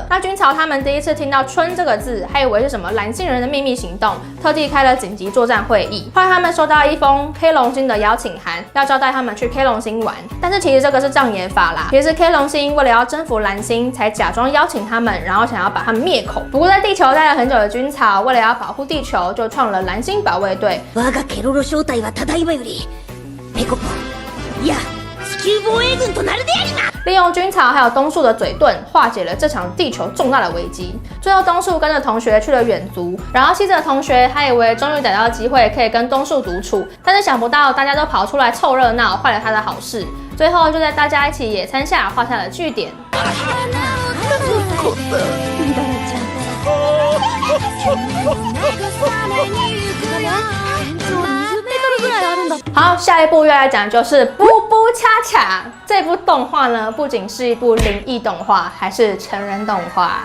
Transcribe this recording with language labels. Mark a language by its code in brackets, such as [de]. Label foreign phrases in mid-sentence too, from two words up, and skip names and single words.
[zh] 那军曹他们第一次听到春这个字，还以为是什么蓝星人的秘密行动，特地开了紧急作战会议。后来他们收到一封 K 龙星的邀请函，要招待他们去 K 龙星玩。但是其实这个是障眼法啦，其实 K 龙星为了要征服蓝星，才假装邀请他们，然后想要把他们灭口。不过在地球待了很久的军曹，为了要保护地球，就创了蓝星保卫队。 [ja] 我がケロロ正体はただいまよりペコパいや地球防衛軍となるであります。 [zh] 利用军曹还有东树的嘴遁，化解了这场地球重大的危机。最后东树跟着同学去了远足，然后西子的同学还以为终于逮到机会可以跟东树独处，但是想不到大家都跑出来凑热闹，坏了他的好事。最后就在大家一起野餐下画下了句点。好，下一部要来讲就是《布布恰恰》这部动画呢，不仅是一部灵异动画，还是成人动画。